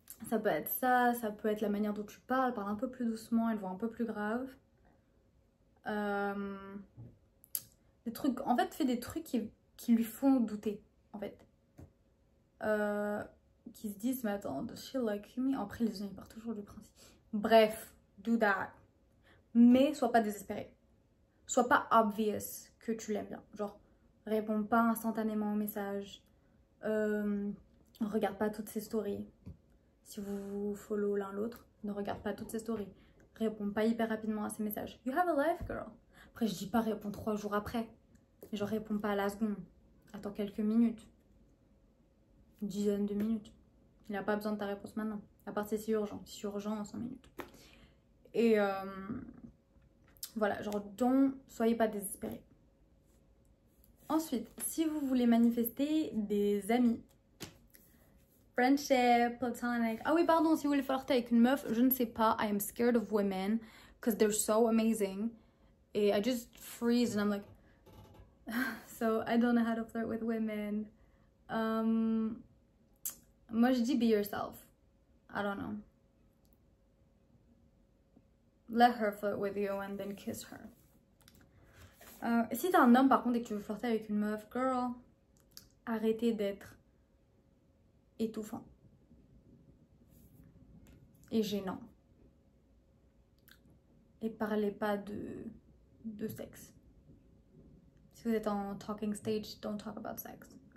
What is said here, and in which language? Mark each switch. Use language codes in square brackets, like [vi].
[fr] ça peut être ça peut être la manière dont tu parles, parle un peu plus doucement, elle voit un peu plus grave. Des trucs, en fait, fais des trucs qui lui font douter, en fait. Qui se disent, mais attends, [en] does she like me? [fr] Après, les gens, ils partent toujours du principe. Bref, [en] do that. [fr] Mais sois pas désespéré. Sois pas obvious que tu l'aimes bien. Genre, réponds pas instantanément aux messages. Regarde pas toutes ses stories. Si vous follow l'un l'autre, ne regarde pas toutes ses stories. Réponds pas hyper rapidement à ses messages. [en] You have a life, girl. [fr] Après, je dis pas réponds 3 jours après. Mais je réponds pas à la seconde. Attends quelques minutes. Une dizaine de minutes. Il n'a pas besoin de ta réponse maintenant. À part si c'est urgent. Si c'est urgent, en 5 minutes. Et voilà, genre, soyez pas désespérés. Ensuite, si vous voulez manifester des amis, friendship, platonic. Ah oui, pardon, si vous voulez flirter avec une meuf, je ne sais pas. [en] I am scared of women because they're so amazing. [fr] Et [en] I just freeze and I'm like, so I don't know how to flirt with women. [fr] Moi, je dis [en] be yourself. I don't know. let her flirt with you and then kiss her. [fr] Si t'es un homme par contre et que tu veux flirter avec une meuf, girl, arrêtez d'être étouffant et gênant. Et parlez pas de sexe. Si vous êtes en talking stage, [en] don't talk about sex.